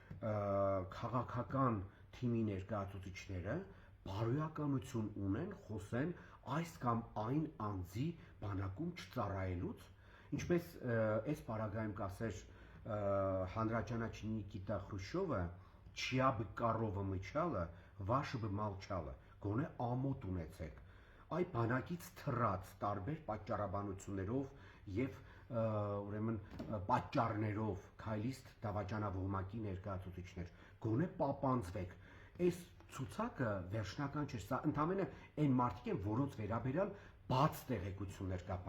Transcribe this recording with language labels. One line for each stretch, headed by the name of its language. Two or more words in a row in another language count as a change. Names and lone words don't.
Armenian: քաղաքական թիմի ներկայացուցիչները բարոյականություն ունեն խոսեն այս կամ այն անձի բանակում չծառայելուց, ինչպես այս պարագայում կասեր հանրաճանաչ Նիկիտա Խրուշչովը, չիա
Russian: бы корова мычала, ваше бы молчало,
Armenian: գոնե ամոթ ունեցեք։ Այ բանակից թռած տարբեր պատճառաբանություններով եւ ուրեմն պատճառներով քայլիստ դավաճանավողմակի ներկայացուցիչներ, գոնե պապանձվեք։ Այս ցուցակը վերջնական չէ, սա ընդհանրապես այն մարդիկ են, որոնց վերաբերյալ բաց տեղեկություններ կա